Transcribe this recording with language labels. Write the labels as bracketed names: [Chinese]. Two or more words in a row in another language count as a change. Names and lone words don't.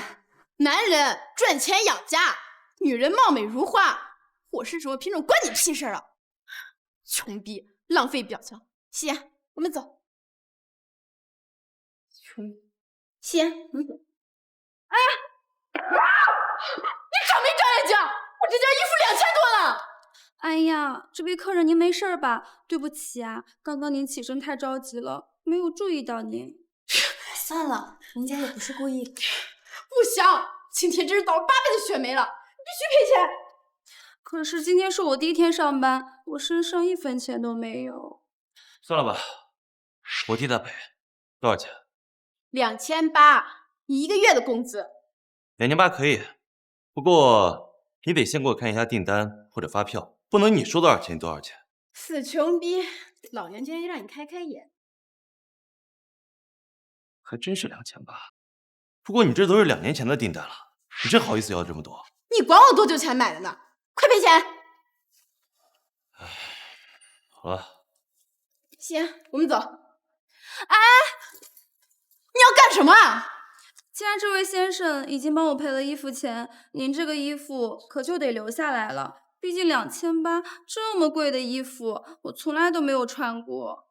[Chinese] 男人賺錢養家，女人貌美如花。我是什麼品種關你屁事啊！窮逼，浪費表情。夕顏，我們走。窮，夕顏，我們走。哎呀！你長沒長眼睛？我這件衣服2000多呢！哎呀，這位客人您沒事吧？對不起啊，剛剛您起身太着急了，沒有注意到您。算了，人家也不是故意的。不行，今天真是倒了8倍的血霉了，你必須賠錢。可是今天是我第1天上班，我身上1分錢都沒有。算了吧，我替他賠。多少錢？2800，你1個月的工資。 2800可以，不過你得先給我看一下訂單或者發票，不能你說多少錢多少錢。死窮逼，老娘今天就讓你開開眼。還真是2800，不過你這都是2年前的訂單了，你真好意思要這麼多？你管我多久前買的呢？快賠錢！唉，好了。夕顏，我們走。哎，你要幹什麼啊？既然这位先生已经帮我赔了衣服钱，您这个衣服可就得留下来了。毕竟2800这么贵的衣服，我从来都没有穿过。